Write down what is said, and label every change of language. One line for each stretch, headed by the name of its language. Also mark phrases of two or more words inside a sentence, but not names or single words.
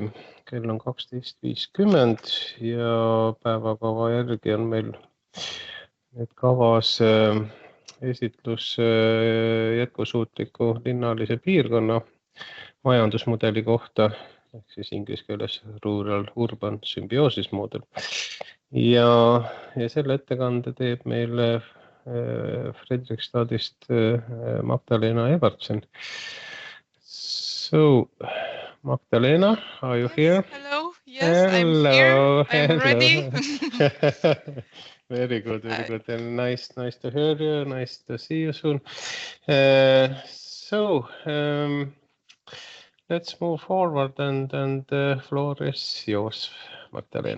Estonian: Kell on 12:50 ja päevakava järgi on meil nüüd kavas esitlus jätkusuutliku linnalise piirkonna majandusmudeli kohta, ehk siis inglise keeles
English: Rural-urban symbiosis model.
Estonian: Ja selle ettekande teeb meile Fredrikstadist Magdalena Evertsen.
English: So, Magdalena, are you here? Hello. Yes, I'm here. I'm ready. Very good, very good. And nice to hear you. Nice to see you soon. Let's move forward, and the floor is yours, Magdalena.